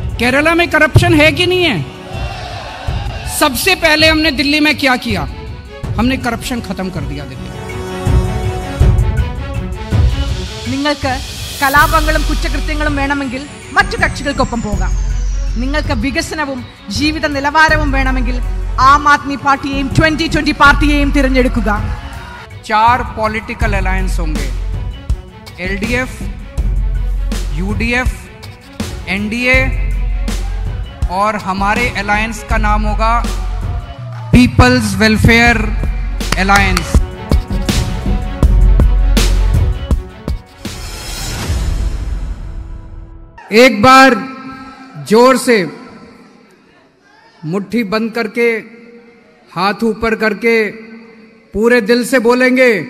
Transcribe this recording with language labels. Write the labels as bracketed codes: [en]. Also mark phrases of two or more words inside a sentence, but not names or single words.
[hi] केरला में करप्शन है कि नहीं है? सबसे पहले हमने दिल्ली में क्या किया? हमने करप्शन खत्म कर दिया दिल्ली में। [ml] നിങ്ങൾക്ക് കലാപങ്ങളും കുറ്റകൃത്യങ്ങളും വേണമെങ്കിൽ മറ്റു കക്ഷികൾക്കൊപ്പം പോകാം. നിങ്ങൾക്ക് വികസനവും ജീവിത നിലവാരവും വേണമെങ്കിൽ ആം ആദ്മി പാർട്ടിയെയും 2020 പാർട്ടിയെയും തിരഞ്ഞെടുക്കുക. [hi] 4 [en] political alliance [hi] होंगे, LDF, UDF, NDA और हमारे अलायंस का नाम होगा पीपल्स वेलफेयर अलायंस। एक बार जोर से मुट्ठी बंद करके हाथ ऊपर करके पूरे दिल से बोलेंगे,